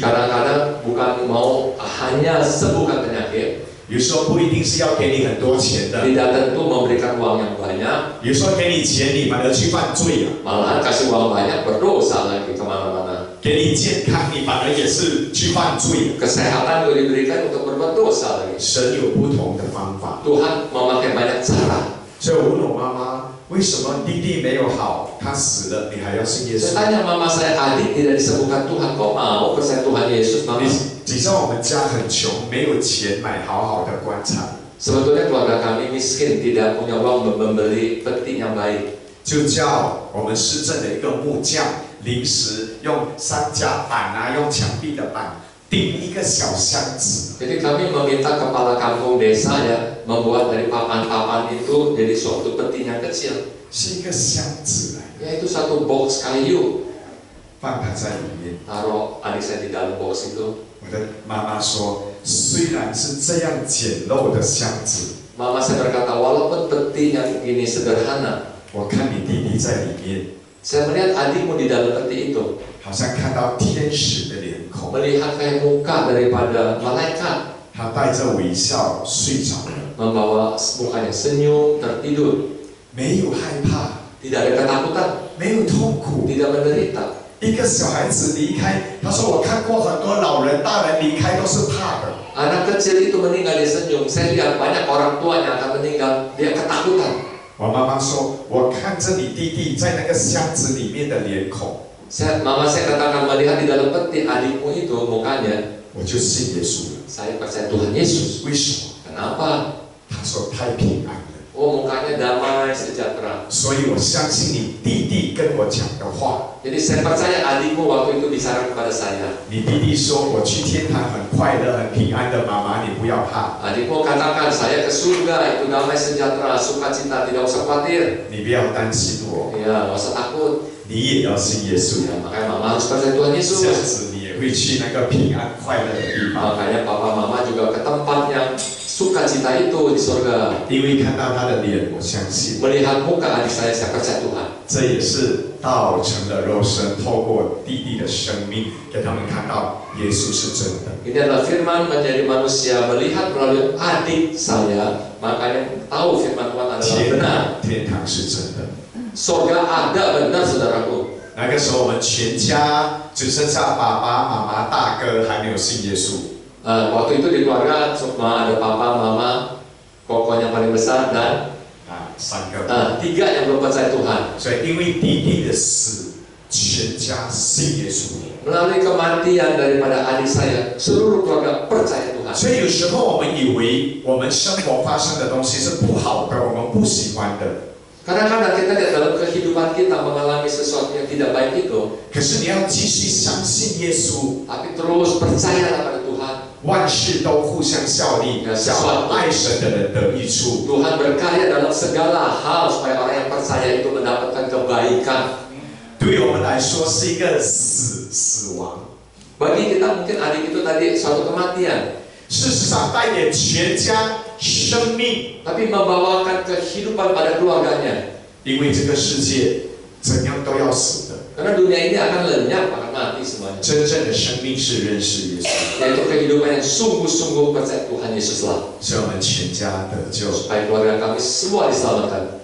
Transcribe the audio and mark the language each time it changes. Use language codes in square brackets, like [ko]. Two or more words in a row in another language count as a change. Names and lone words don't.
[id] Kadang-kadang bukan mau hanya sembuhkan penyakit, [zh] 有时候不一定是要给你很多钱的， [id] tidak tentu memberikan uang yang banyak, [zh] 有时候给你钱你反而去犯罪啊， [id] malahan kasih uang banyak berdosa lagi kemana-mana. [zh] 给你健康你反而也是去犯罪。 [id] Kesehatan juga diberikan untuk berbuat dosa lagi. [zh] 神有不同的方法， [id] Tuhan memakai banyak cara. [zh] 所以我问我妈妈，为什么弟弟没有好，他死了，你还要信耶 [id] Saya [zh] 稣？ [id] tanya mama saya, adik tidak disembuhkan Tuhan, kok mau percaya Tuhan Yesus mama? [zh] 你知道我们家很穷，没有钱买好好的棺材， [id] Sebetulnya keluarga kami miskin, tidak punya uang membeli peti yang baik. [zh] 就叫我们市政的一个木匠临时用三甲板啊，用墙壁的板钉一个小箱子。 [id] Jadi kami meminta kepala kampung desa ya membuat dari papan-papan itu jadi suatu peti yang kecil. [zh] 是一个箱子来， [id] Yaitu satu box kayu. [zh] 放它在里面。 [id] Taruh adik saya di dalam box itu. [zh] 我的妈妈说，虽然是这样简陋的箱子， [id] Mama saya berkata, walaupun peti yang ini sederhana, [zh] 我看你弟弟在里面， [id] saya melihat adikmu di dalam peti itu, [zh] 好像看到天使的脸孔， [id] melihat kayak muka daripada malaikat, [zh] 他带着微笑睡着了， [id] membawa mukanya senyum, tertidur, [zh] 没有害怕， [id] tidak ada ketakutan, [zh] 没有痛苦。 [id] tidak menderita. [zh] 一个小孩子离开，他说我看过很多老人、大人离开都是怕的。 [id] Anak kecil itu meninggal dia senyum. Saya lihat banyak orang tua yang akan meninggal dia ketakutan. [zh] 我妈妈说，我看着你弟弟在那个箱子里面的脸孔， [id] Mama saya katakan melihat di dalam peti adikmu itu mukanya, [zh] 我就信耶稣了。 [id] saya percaya Tuhan Yesus. [zh] 为什么？ [id] Kenapa? [zh] 他说太平安了。 [id] Oh, mukanya damai, sejahtera. [zh] 所以我相信你弟弟跟我讲的话。 [id] Jadi saya percaya adikmu waktu itu bicara kepada saya. [zh] 你弟弟说我去天堂很快乐、很平安的，妈妈你不要怕， [id] Adikmu katakan saya ke surga itu damai, sejahtera, sukacita, tidak usah khawatir. [zh] 你不要担心我， [id] Ya, nggak usah takut. [zh] 你也要信耶稣， [id] Ya, makanya mama harus percaya Tuhan [zh] 这样 [id] Yesus. [zh] 子你也会去那个平安快乐的地方， [id] Makanya papa mama juga ke tempat yang sukacita itu di surga. [zh] 因为看到他的脸，我相信， [id] Melihat muka adik saya percaya Tuhan. [zh] 这也是道成了肉身，透过弟弟的生命，给他们看到耶稣是真的。 [id] Ini adalah firman menjadi manusia melihat melalui adik saya, makanya tahu firman Tuhan adalah [zh] 天 [id] benar. [zh] 堂，天堂是真的。 [id] Surga ada benar saudaraku. [zh] 那个时候我们全家只剩下爸爸妈妈、大哥还没有信耶稣。 [id] Waktu itu di keluarga cuma ada papa, mama, kokonya paling besar dan [zh] 三个。 [id] tiga yang belum percaya Tuhan. [zh] 所以因为弟弟的死，全家信耶稣。 [id] Melalui kematian daripada adik saya, seluruh keluarga percaya Tuhan. [zh] 所以有时候我们以为我们生活发生的东西是不好的，我们不喜欢的。 [id] Kadang-kadang kita lihat dalam kehidupan kita mengalami sesuatu yang tidak baik itu, [zh] 可是你要继续相信耶稣， [id] tapi terus percayalah pada Tuhan. [zh] 万事都互相效力，叫爱神的人得益处。 [id] Tuhan berkarya dalam segala hal supaya orang yang percaya itu mendapatkan kebaikan. [zh] 对于我们来说是一个死亡， [id] Bagi kita mungkin adik itu tadi suatu kematian, [zh] 事实上带给全家生命， [id] tapi membawakan kehidupan pada keluarganya. [zh] 因为这个世界怎样都要死的， [id] Karena dunia ini akan lenyap, akan mati semuanya. [zh] 真正的生命是认识耶稣， [id] Yaitu kehidupan yang sungguh-sungguh percaya Tuhan Yesus lah. [zh] 所以我们全家得救。 [id] Supaya keluarga kami semua diselamatkan.